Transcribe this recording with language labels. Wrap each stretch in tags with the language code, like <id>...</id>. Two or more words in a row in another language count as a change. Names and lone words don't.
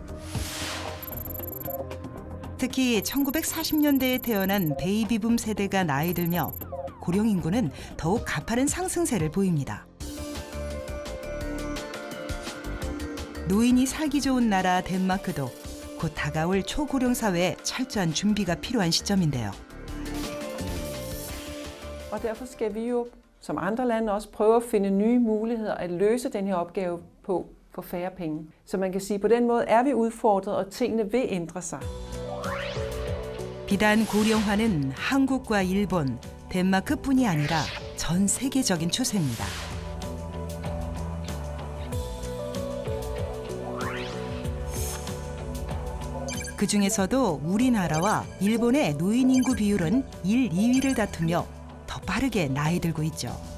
<ko>특히 1940년대에 태어난 베이비붐 세대가 나이 들며 고령 인구는 더욱 가파른 상승세를 보입니다. 노인이 살기 좋은 나라 덴마크도 곧 다가올 초고령 사회에 철저한 준비가 필요한 시점인데요.</ko> <da>Og derfor skal vi jo som andre lande også prøve at finde nye muligheder at løse den her opgave på for færre penge. Så man kan sige, på den måde er vi udfordret, og tingene vil ændre sig.</da> <ko>비단 고령화는 한국과 일본, 덴마크뿐이 아니라 전 세계적인 추세입니다. 그 중에서도 우리나라와 일본의 노인 인구 비율은 1, 2위를 다투며 더 빠르게 나이 들고 있죠.</ko>